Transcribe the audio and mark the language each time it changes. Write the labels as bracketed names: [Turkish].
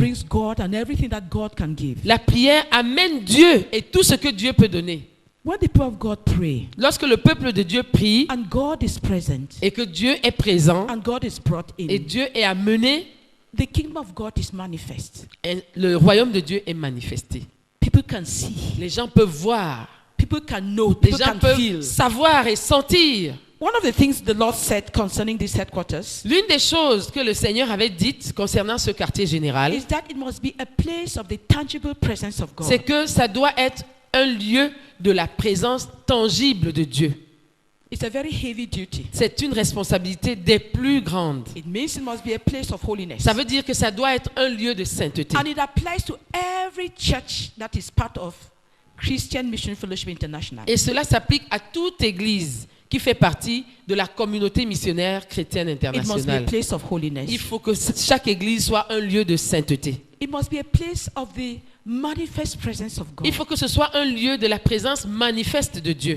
[English] brings God and everything that God can give. [French] La prière amène Dieu et tout ce que Dieu peut donner. [English] When the people of God pray [French] Lorsque le peuple de Dieu prie [English] and God is present [French] et que Dieu est présent [English] and God is brought [French] et [English] in, [French] Dieu est amené, [English] the kingdom of God is manifest. [French] et le royaume de Dieu est manifesté. [English] People can see, [French] Les gens peuvent voir, [English] people can know, [French] les [English] people [French] gens [English] can [French] peuvent savoir et sentir. [English] One of the things the Lord said concerning these headquarters [French] L'une des choses que le Seigneur avait dites concernant ce quartier général, [English] is that it must be a place of the tangible presence of God. [French] c'est que ça doit être un lieu de la présence tangible de Dieu. [English] It's a very heavy duty. [French] C'est une responsabilité des plus grandes. [English] It means it must be a place of holiness. [French] Ça veut dire que ça doit être un lieu de sainteté. [English] And it applies to every church that is part of Christian Mission Fellowship International. [French] Et cela s'applique à toute église qui fait partie de la communauté missionnaire chrétienne [English] It must be a [French] internationale. [English] place of holiness. [French] Il faut que chaque église soit un lieu de sainteté. [English] It must be a place of the manifest presence of God. [French] Il faut que ce soit un lieu de la présence manifeste de Dieu.